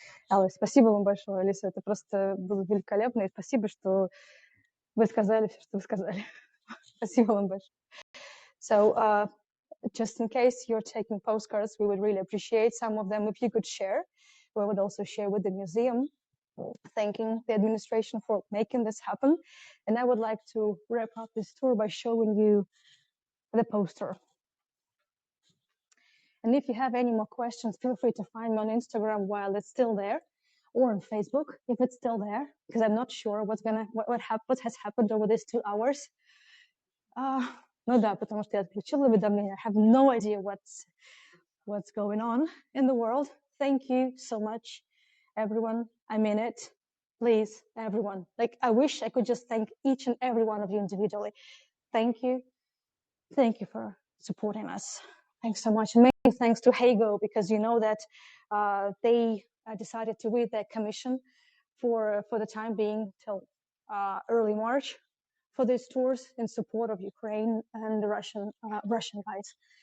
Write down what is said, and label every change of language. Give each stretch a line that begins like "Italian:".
Russian: Алла, спасибо вам большое, Алиса. Это просто было великолепно. И спасибо, что вы сказали все, что вы сказали. Спасибо вам большое.
English: So, just in case you're taking postcards, we would really appreciate some of them if you could share. We would also share with the museum, thanking the administration for making this happen. And I would like to wrap up this tour by showing you the poster. And if you have any more questions, feel free to find me on Instagram while it's still there, or on Facebook if it's still there, because I'm not sure what has happened over these 2 hours.
Russian: Ну да, потому что я отключила уведомления.
English: I have no idea what's going on in the world. Thank you so much, everyone. I mean it. Please, everyone. Like, I wish I could just thank each and every one of you individually. Thank you. Thank you for supporting us. Thanks so much. And many thanks to Hago, because you know that they decided to read their commission for the time being till early March for these tours in support of Ukraine and the Russian guys.